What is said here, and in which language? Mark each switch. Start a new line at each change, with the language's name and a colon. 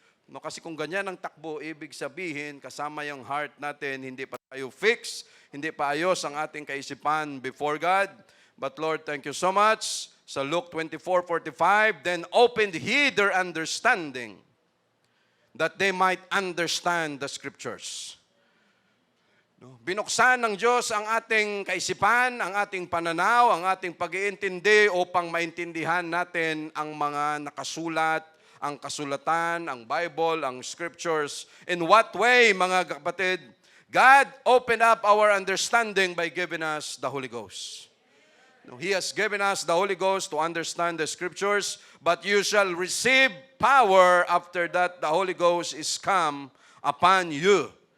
Filipino: Kasi kung ganyan ang takbo, ibig sabihin, kasama yung heart natin, hindi pa tayo fix, hindi pa ayos ang ating kaisipan before God.
English: But Lord, thank you so much. Sa Luke 24:45, then opened he their understanding, that they might understand the Scriptures.
Filipino: Binuksan ng Diyos ang ating kaisipan, ang ating pananaw, ang ating pag-iintindi upang maintindihan natin ang mga nakasulat, ang kasulatan, ang Bible, ang Scriptures.
English: In what way, mga kapatid? God opened up our understanding by giving us the Holy Ghost. He has given us the Holy Ghost to understand the Scriptures, but you shall receive power after that the Holy Ghost is come upon you.